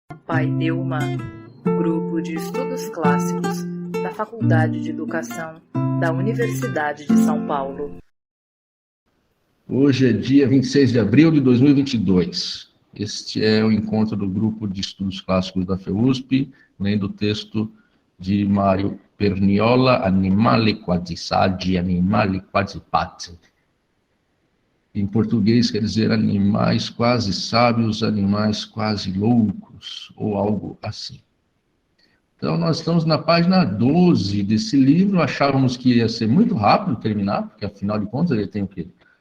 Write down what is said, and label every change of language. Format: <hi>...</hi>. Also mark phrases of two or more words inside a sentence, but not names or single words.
<pt>Paideuma, Grupo de Estudos Clássicos da Faculdade de Educação da Universidade de São Paulo. Hoje é dia 26 de abril de 2022. Este é o encontro do Grupo de Estudos Clássicos da FEUSP, lendo o texto de Mário Perniola, Animali quasi saggi, animali quasi pazzi. Em português quer dizer animais quase sábios, animais quase loucos, ou algo assim. Então, nós estamos na página 12 desse livro. Achávamos que ia ser muito rápido terminar, porque, afinal de contas, ele tem o quê?</pt>